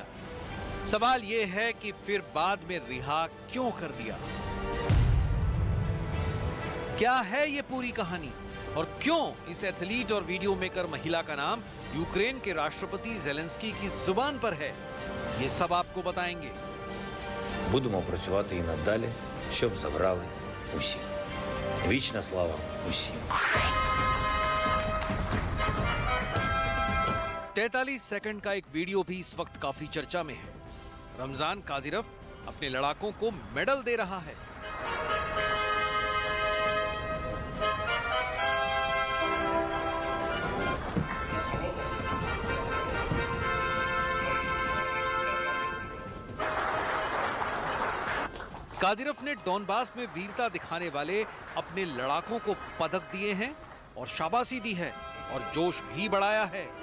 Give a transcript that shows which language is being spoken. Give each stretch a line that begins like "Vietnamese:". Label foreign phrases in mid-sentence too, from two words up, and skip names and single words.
Hindi: सवाल यह है कि फिर बाद में रिहा क्यों कर दिया? क्या है ये पूरी कहानी और क्यों इस एथलीट और
English: video maker
Hindi: महिला का नाम यूक्रेन के राष्ट्रपति ज़ेलेंस्की की जुबान पर है? ये सब आपको बताएंगे।
Ukrainian: Будемо працювати і надалі, щоб забрали усі. Вічна слава усім.
Hindi: 43 सेकंड का एक वीडियो भी इस वक्त काफी चर्चा में है। रमजान कादिरोव अपने लड़ाकों को मेडल दे रहा है। कादिरोव ने डॉनबास में वीरता दिखाने वाले अपने लड़ाकों को पदक दिए हैं और शाबाशी दी है और जोश भी बढ़ाया है।